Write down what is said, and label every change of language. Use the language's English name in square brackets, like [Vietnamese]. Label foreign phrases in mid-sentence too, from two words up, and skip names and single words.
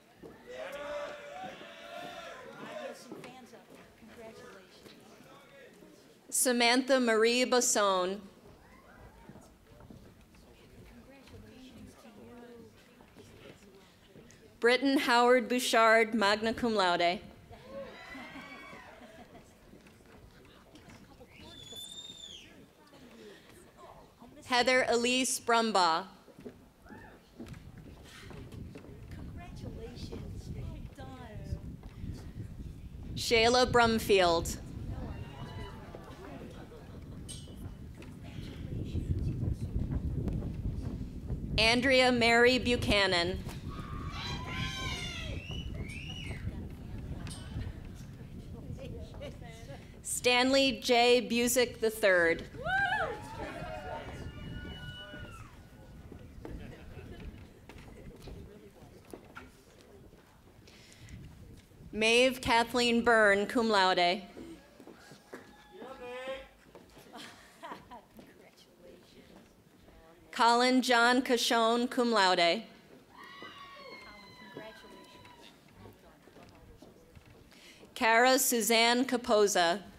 [English] Samantha Marie Basson. Britton Howard Bouchard, [Latin] magna cum laude. [English] Heather Elise Brumbaugh. Congratulations. Well done. Shayla Brumfield. Andrea Mary Buchanan. Stanley J. Busick III. Maeve Kathleen Byrne, [Latin] cum laude. [English] Colin John Cashone, [Latin] cum laude. [English] Cara Suzanne Capoza.